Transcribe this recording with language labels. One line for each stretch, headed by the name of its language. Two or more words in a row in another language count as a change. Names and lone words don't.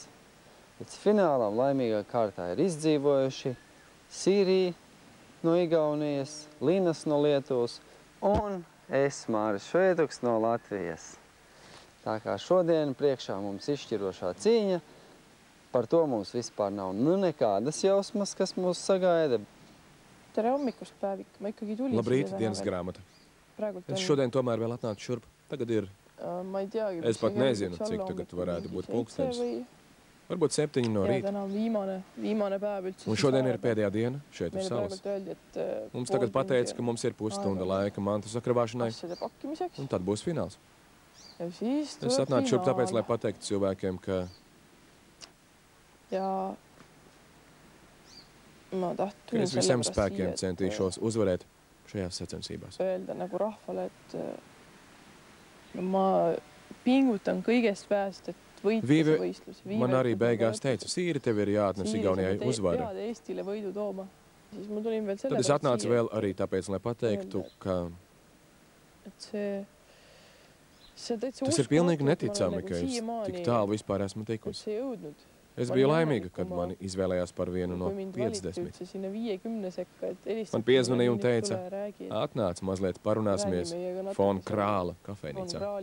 Latvian: Līdz finālam laimīgā kārtā ir izdzīvojuši Sīrija no Igaunijas, Linas no Lietuvas un es, Māris Šveituks, no Latvijas. Tā kā šodien priekšā mums izšķirošā cīņa, par to mums vispār nav nekādas jausmas, kas mūs sagaida.
Estonian: Tere hommikust, Päevik. Ma ikkagi tulin.
Latvian: Labrīt, dienas grāmata. Es šodien tomēr vēl atnācu šurp. Tagad ir... Es pat nezinu, cik tagad varētu būt pulkstenis. Varbūt 7 no rīta. Un šodien ir pēdējā diena šeit uz salas. Mums tagad pateica, ka mums ir pusstunda laika mantu sakrabāšanai, un tad būs fināls. Es atnācu šurp tāpēc, lai pateiktu cilvēkiem, ka... ka es visiem spēkiem centīšos uzvarēt šajās sacensībās.
Estonian: Öelda nagu rahvale, et ma pingutan kõigest pääst, et võita see võistlus.
Latvian: Man arī beigās teica, Sīri, tev ir jāatnes Igaunijai uzvara.
Estonian: Eestile võidu tooma. Siis ma tulin veel
Latvian: Tad es atnācu vēl arī tāpēc, lai pateiktu, ka... Tas ir pilnīgi neticami, ka es tik tālu vispār esmu tikusi. Es biju laimīga, kad mani izvēlējās par vienu no 50. Man piezvanīja un teica, atnāc mazliet parunāsimies Fon Krāla kafejnīcā.